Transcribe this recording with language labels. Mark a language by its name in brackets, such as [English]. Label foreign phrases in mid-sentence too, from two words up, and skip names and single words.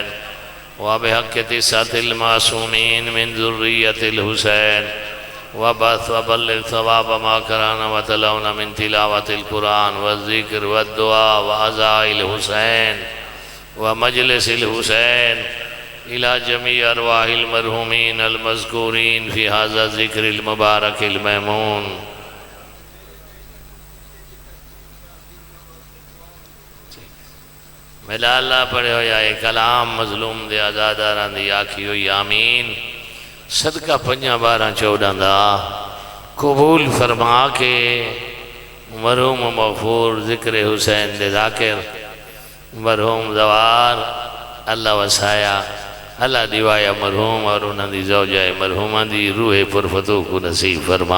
[Arabic] وبحق 9 المعصومين من ذرية الحسين وبث وبلغ ثواب ما قرأنا وتلونا من تلاوة القرآن والذكر والدعاء وعزاء الحسين ومجلس الحسين إلى جميع أرواح المرحومين المذكورين في هذا الذكر المبارك الميمون. [Punjabi] میرا اللہ پڑھے ہویا اے کلام مظلوم دے آزاداران دی آکھی ہوئی آمین. صدقہ 5 12 14 دا قبول فرما کے مرحوم مغفور ذکر حسین دے ذاکر مرحوم زوار اللہ وسایا اللہ دیوایا مرحوم اور انہاں دی زوجہ مرحومہ دی روح پرفتو کو نصیب فرما.